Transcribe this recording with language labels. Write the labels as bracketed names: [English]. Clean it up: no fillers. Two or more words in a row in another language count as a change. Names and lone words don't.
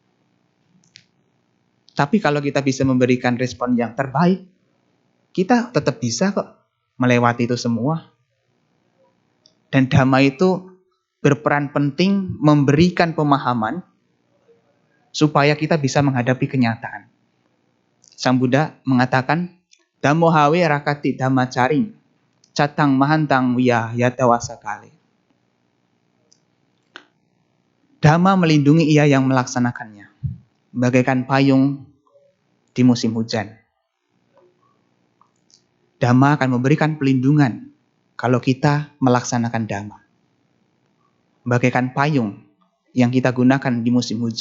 [Indonesian] Tapi kalau kita bisa memberikan respon yang terbaik, kita tetap bisa kok melewati itu semua. Dan damai itu berperan penting memberikan pemahaman supaya kita bisa menghadapi kenyataan. Sang Buddha mengatakan, [Pali] Dhammo hawe rakati dhammacaring, catang mahantang wiya yatawasa kale. [Indonesian] Dhamma melindungi ia yang melaksanakannya, bagaikan payung di musim hujan. Dhamma akan memberikan pelindungan kalau kita melaksanakan Dhamma. Bagaikan payung yang kita gunakan di musim hujan.